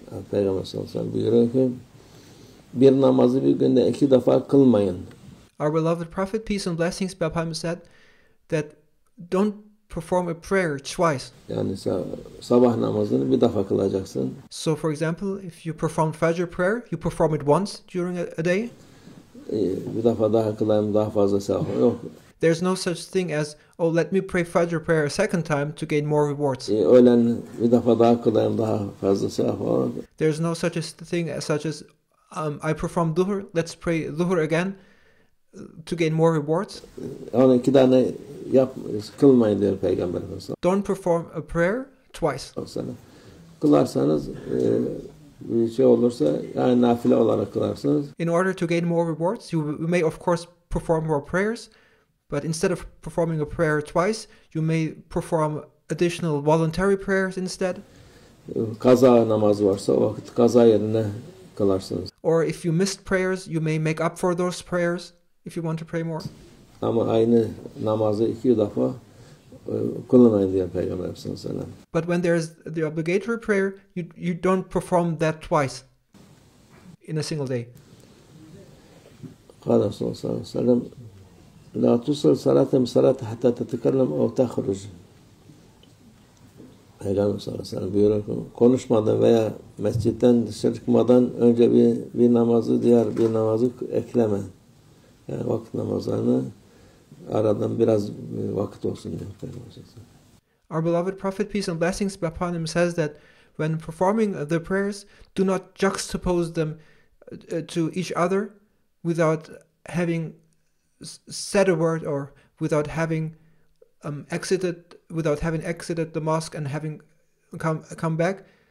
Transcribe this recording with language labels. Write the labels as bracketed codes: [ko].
[tr] Peygamber sallallahu aleyhi ve sellem buyuruyor ki bir namazı bir günde 2 defa kılmayın. [en] Our beloved Prophet, peace and blessings be upon him, said that don't perform a prayer twice. [tr] Yani sabah namazını bir defa kılacaksın. [en] So for example, if you perform Fajr prayer, you perform it once during a day. [tr] Bir defa daha kılayım, daha fazla sevap yok. [en] There's no such thing as, oh, let me pray Fajr prayer a second time to gain more rewards. [tr] Öğlen bir defa daha kılayım, daha fazla sevap var. [en] There's no such thing such as I perform Dhuhr, let's pray Dhuhr again to gain more rewards. [tr] Yani 2 tane kılmayın diyor Peygamber Efendimiz. [en] Don't perform a prayer twice. [tr] Kılarsanız bir olursa yani nafile olarak kılarsınız. [en] In order to gain more rewards, you may of course perform more prayers, but instead of performing a prayer twice, you may perform additional voluntary prayers instead. [tr] Kaza namazı varsa o vakit kaza yerine kılarsınız. [en] Or if you missed prayers, you may make up for those prayers if you want to pray more. [tr] Ama aynı namazı 2 defa kılmayın diyor Peygamber Efendimiz. [en] But when there is the obligatory prayer, you don't perform that twice in a single day. [ar] قال رسول الله صلى الله عليه وسلم لا تصل صلاة صلاة حتى تتكلم أو تخرج. [tr] Peygamber sallallahu aleyhi ve sellem buyuruyor ki konuşmadan veya mescitten dışarı çıkmadan önce bir namazı diğer bir namazı ekleme. Yani vakit namazlarını aradan biraz vakit olsun diyor Peygamber sallallahu aleyhi ve sellem. [en] Our beloved Prophet, peace and blessings be upon him, says that when performing the prayers, do not juxtapose them to each other without having said a word, or without having exited the mosque and having come back.